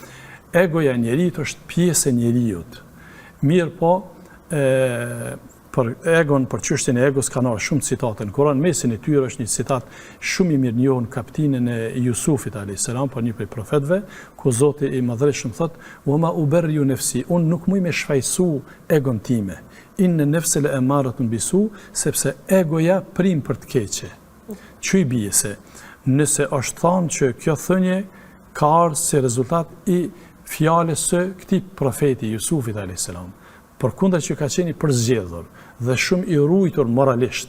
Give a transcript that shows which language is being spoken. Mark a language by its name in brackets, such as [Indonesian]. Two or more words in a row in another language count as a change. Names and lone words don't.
[Albanian] Egoja e njeriut është pjesë e njeriut. Mirë po, për egon, për çështjen e egos ka marrë shumë citate në Kur'an. Mesin e tyre është një citat shumë i mirë njohur në kapitullin e Jusufit [Arabic] عليه السلام, [Albanian] për një prej profetëve, ku Zoti i Madhërisht thot: [Arabic] "وما أبرئ نفسي", [Albanian] unë nuk muj me shfaqsu egon time. [Arabic] إن النفس لأمارة بالسوء, [Albanian] sepse egoja prim për të keqe. Çu i bie se nëse është thënë që kjo thënie ka ardhur si rezultat i fjalës së këtij profeti Jusufit [Arabic] عليه السلام, [Albanian] përkundër që ka qenë i përzgjedhur dhe shumë i ruajtur moralisht.